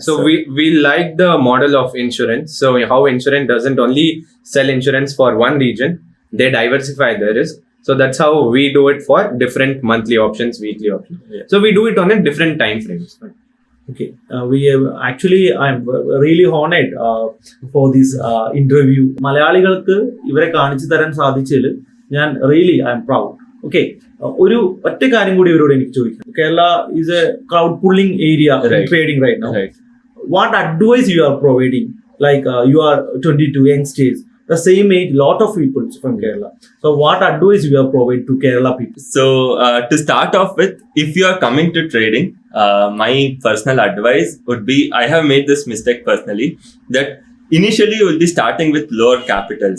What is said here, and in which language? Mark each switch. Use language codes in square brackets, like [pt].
[en] So we like the model of insurance. So how insurance doesn't only sell insurance for one region, they diversify the risk. So that's how we do it for different monthly options, weekly options. Yeah. So we do it on a different time frames. Okay, we have actually, I'm really honored for this interview. [ml] മലയാളികൾക്ക് ഇവരെ കാണിച്ചു തരാൻ സാധിച്ചതിൽ ഞാൻ [en] Really I am proud. [ml] Okay, ഒരു ഒറ്റ കാര്യം കൂടി ഇവരോട് എനിക്ക് ചോദിക്കാം. [en] Kerala is a crowd pulling area in trading right now. What advice you are providing? Like you are 22 youngsters, the same age, lot of people from Kerala. So what advice you are providing to Kerala people? So to start off with, if you are coming to trading, my personal advice would be, I have made this mistake personally, that initially you will be starting with lower capital.